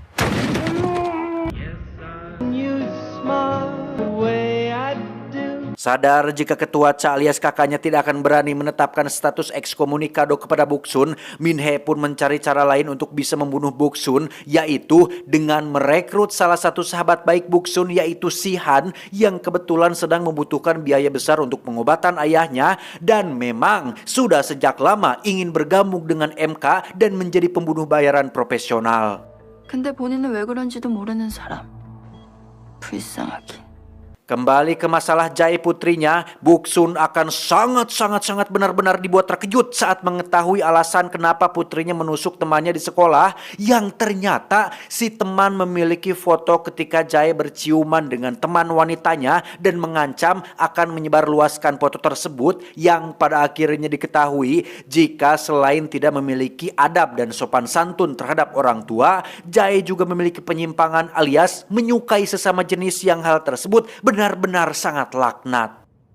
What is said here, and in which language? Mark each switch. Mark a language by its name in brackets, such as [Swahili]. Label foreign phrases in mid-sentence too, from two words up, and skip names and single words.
[Indonesian] Sadar jika ketua CA alias kakaknya tidak akan berani menetapkan status ekskomunikado kepada Boksun, Min Hee pun mencari cara lain untuk bisa membunuh Boksun, yaitu dengan merekrut salah satu sahabat baik Boksun, yaitu Si Han, yang kebetulan sedang membutuhkan biaya besar untuk pengobatan ayahnya dan memang sudah sejak lama ingin bergabung dengan MK dan menjadi pembunuh bayaran profesional. [Korean] 근데 본인은 왜 그런지도 모르는 사람. 불쌍하긴. [Indonesian] Kembali ke masalah Jae putrinya, Boksun akan sangat benar-benar dibuat terkejut saat mengetahui alasan kenapa putrinya menusuk temannya di sekolah, yang ternyata si teman memiliki foto ketika Jae berciuman dengan teman wanitanya dan mengancam akan menyebarluaskan foto tersebut, yang pada akhirnya diketahui jika selain tidak memiliki adab dan sopan santun terhadap orang tua, Jae juga memiliki penyimpangan alias menyukai sesama jenis, yang hal tersebut benar-benar sangat laknat.